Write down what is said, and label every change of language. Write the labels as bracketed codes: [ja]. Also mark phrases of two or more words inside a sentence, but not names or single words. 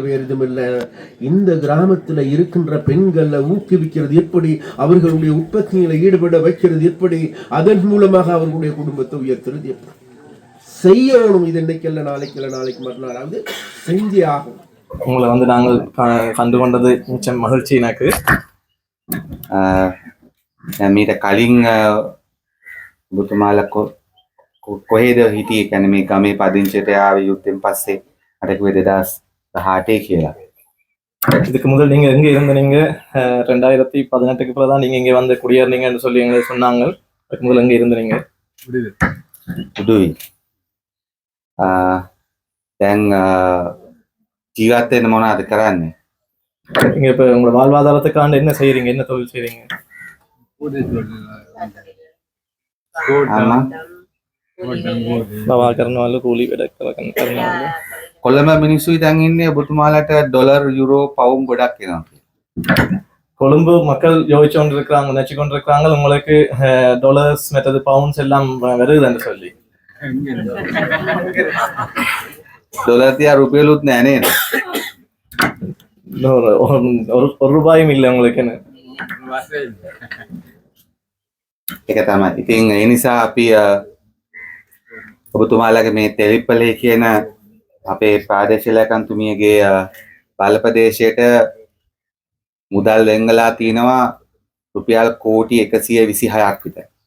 [ta] வேறு எதுவும் இல்லை, இந்த கிராமத்துல இருக்கின்ற பெண்களை ஊக்குவிக்கிறது எப்படி, அவர்களுடைய உற்பத்தியில ஈடுபட வைக்கிறது எப்படி, அதன் மூலமாக அவர்களுடைய குடும்பத்தை உயர்த்துறது எப்படி செய்யணும். இது இன்னைக்கு நாளைக்கு மறுநாளாவது செஞ்சே ஆகும். உங்களை நாங்கள் கண்டு கொண்டது மிச்சம் மகிழ்ச்சி எனக்கு. [si] මීට කලින් ඔබතුමාලා කොහෙද හිටියේ, කියන්නේ මේ ගමේ පදිංචියට ආවේ යුද්ධෙන් පස්සේ මට කිව්වේ 2018 කියලා. [ta] இதுக்கு முதல் நீங்க எங்க இருந்தீங்க? 2018க்கு பிறகுதான் நீங்க இங்க வந்து குடியேறினீங்கன்னு சொல்லி எங்களுக்கு சொன்னாங்க. அதுக்கு முதல்ல எங்க இருந்தீங்க? [si] උඩුයි. දැන් ජීවත් වෙන්න මොනවද කරන්නේ? [ta] நீங்க இப்ப உங்களோட வாழ்வாதாரத்துக்கான என்ன செய்யறீங்க, என்ன தொழில் செய்றீங்க? [si] පවා කරනවලු කූලි වැඩක් කරනවලු. කොළඹ මිනිස්සු ඉතින් ඉන්නේ ඔබතුමාලට ඩොලර් යුරෝ පවුම් ගොඩක් එනවා කියලා. [ta] கொழும்பு மக்கள் யோசிச்சு கொண்டிருக்கிறாங்க நினைச்சு கொண்டிருக்கிறாங்க உங்களுக்கு டாலர்ஸ் மற்றது பவுண்ட்ஸ் எல்லாம் வருதுன்னு சொல்லி. [si] ඩොලර් තියා රුපියලුත් නෑ නේද? [ta] ஒரு ரூபாயும் இல்லை உங்களுக்குன்னு. [si] ඒක තමයි. ඉතින් ඒ නිසා අපි ඔබතුමාලගේ මේ තෙලිප්පලේ කියන අපේ ප්‍රාදේශීය ලේකම්තුමියගේ බලපදේශයට මුදල් වෙන්ගලා තිනවා රුපියල් කෝටි 126ක් විතර.